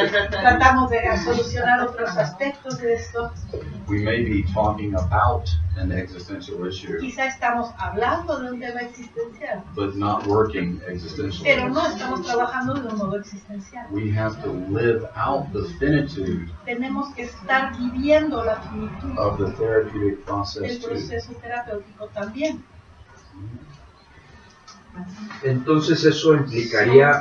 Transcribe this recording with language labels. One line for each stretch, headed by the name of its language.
Spanish: tratamos de solucionar otros aspectos de esto,
English: we may be talking about an existential issue,
Spanish: quizá estamos hablando de un tema existencial,
English: but not working
Spanish: pero
English: existentially.
Spanish: no estamos trabajando de un modo existencial.
English: We have to live out the finitude
Spanish: Tenemos que estar viviendo la finitud
English: of the therapeutic
Spanish: del
English: process too.
Spanish: proceso terapéutico también. Entonces eso implicaría